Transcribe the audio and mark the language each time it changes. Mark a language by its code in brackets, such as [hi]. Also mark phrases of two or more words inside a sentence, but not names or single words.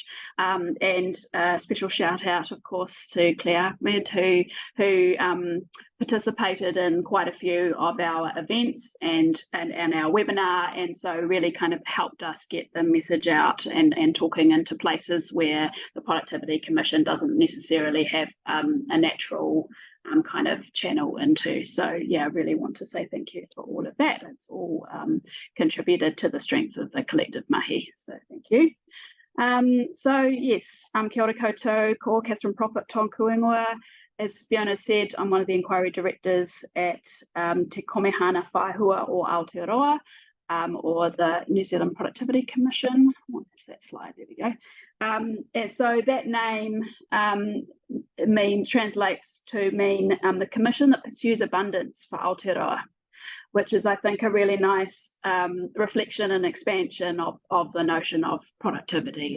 [en] And a special shout out, of course, to Claire Ahmed, who participated in quite a few of our events and our webinar, and so really kind of helped us get the message out and talking into places where the Productivity Commission doesn't necessarily have a natural kind of channel into. So yeah, I really want to say thank you for all of that. It's all contributed to the strength of the collective mahi, so thank you. So yes, [mi] kia ora koutou, ko Catherine Prophet tōku ingoa. [en] As Fiona said, I'm one of the inquiry directors at Te Komehana Whaihua o Aotearoa, or the New Zealand Productivity Commission. What is that slide? There we go. And so that name translates to mean the commission that pursues abundance for Aotearoa, which is, I think, a really nice reflection and expansion of the notion of productivity.